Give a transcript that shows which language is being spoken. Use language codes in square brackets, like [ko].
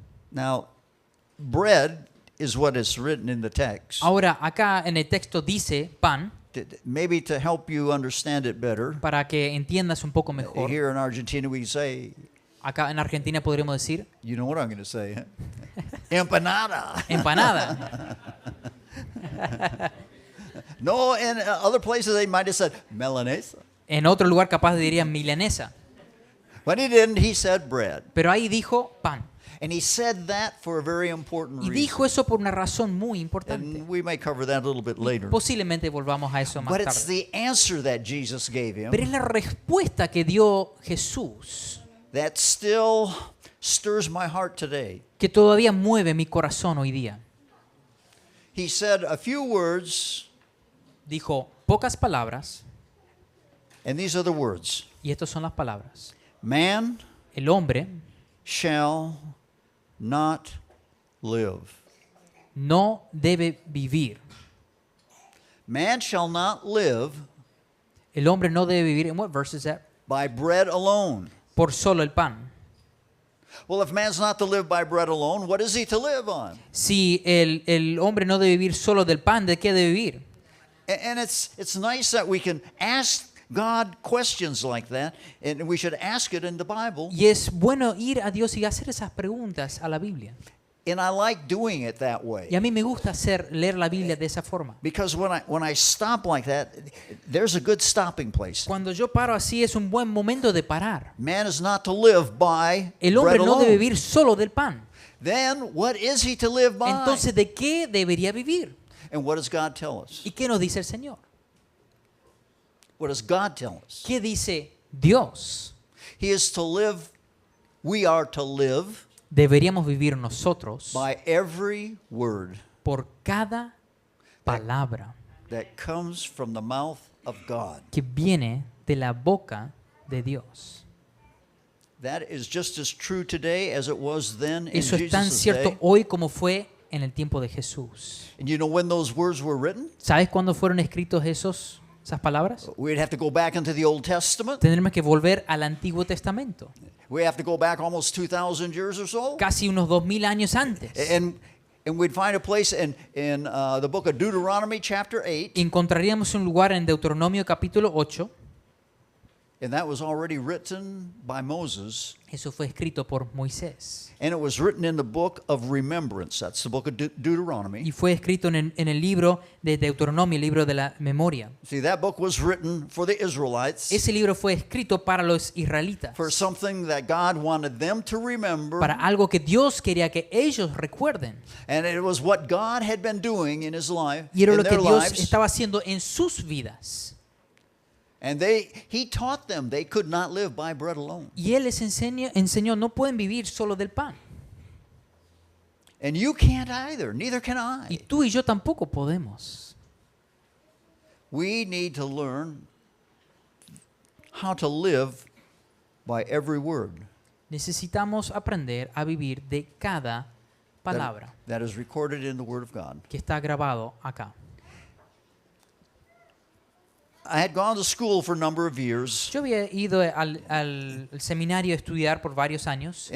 [en] Now, bread is what is written in the text. [es] Ahora, acá en el texto dice pan, [en] Maybe to help you understand it better. [es] para que entiendas un poco mejor. [en] Here in Argentina, we say, [es] Acá en Argentina podríamos decir, [en] you know what I'm going to say. Huh? [es] Empanada. empanada. [en] No, in other places they might have said Milanesa. [es] En otro lugar capaz dirían milanesa. [en] But he didn't. He said bread. [es] Pero ahí dijo pan. [en] And he said that for a very important [es] Y [en] reason. [es] dijo eso por una razón muy importante. [en] And we may cover that a little bit later. [es] Posiblemente volvamos a eso más [en] But it's [es] tarde. [en] the answer that Jesus gave him [es] Pero es la respuesta que dio Jesús [en] that still stirs my heart today. [es] que todavía mueve mi corazón hoy día. [en] He said a few words, [es] Dijo pocas palabras, [en] and these are the words. [es] y estas son las palabras. [en] Man [es] El hombre [en] shall not live. [es] no debe vivir. [en] Man shall not live [es] El hombre no debe vivir. ¿En [en] what verse is that? by bread alone. [es] Por solo el pan. [en] Well, if man's not to live by bread alone, what is he to live on? [es] Si el hombre no debe vivir solo del pan, ¿de qué debe vivir? [en] And it's nice that we can ask God questions like that, and we should ask it in the Bible. [es] Y es bueno ir a Dios y hacer esas preguntas a la Biblia. [en] And I like doing it that [es] Y [en] way. [es] a mí me gusta leer la Biblia de esa forma. [en] Because when I stop like that, there's a good stopping place. [es] Cuando yo paro así es un buen momento de parar. [en] Man is not to live by [es] El hombre [en] bread [es] no debe [en] alone. [es] vivir solo del pan. [en] Then what is he to live by? [es] Entonces, ¿de qué debería vivir? [en] And what does God tell us? [es] ¿Y qué nos dice el Señor? [en] What does God tell us? [es] ¿Qué dice Dios? [en] He is to live, we are to live [es] Deberíamos vivir nosotros [en] by every word [es] por cada palabra [en] that comes from the mouth of God. [es] que viene de la boca de Dios. [en] That is just as true today as it was then in [es] Eso es tan [en] Jesus' [es] cierto [en] day. [es] hoy como fue en el tiempo de Jesús. [en] And you know when those words were written? [es] ¿Sabes cuándo fueron escritos esas palabras? [en] We'd have to go back into the Old Testament. [es] Tendremos que volver al Antiguo Testamento, [en] We have to go back almost 2,000 years or so. [es] casi unos 2000 años antes. [en] And we'd find a place in the book of Deuteronomy chapter 8. [es] Encontraríamos un lugar en Deuteronomio capítulo 8. [en] And that was already written by Moses. [es] Eso fue escrito por Moisés. [en] And it was written in the book of remembrance. That's the book of Deuteronomy. [es] Y fue escrito en el libro de Deuteronomio, el libro de la memoria. [en] See, that book was written for the Israelites, [es] Ese libro fue escrito para los israelitas, [en] for something that God wanted them to remember. [es] para algo que Dios quería que ellos recuerden. [en] And it was what God had been doing in his life, [es] Y era [en] in [es] lo que [en] their [es] Dios [en] lives. [es] estaba haciendo en sus vidas. [en] And he taught them they could not live by bread alone. [es] Y Él les enseñó, no pueden vivir solo del pan. [en] And you can't either, neither can [es] Y [en] I. [es] tú y yo tampoco podemos. [en] We need to learn how to live by every word [es] Necesitamos aprender a vivir de cada palabra [en] that is recorded in the Word of God. [es] que está grabado acá. [en] I had gone to school for a number of years, [es] Yo había ido al seminario a estudiar por varios años.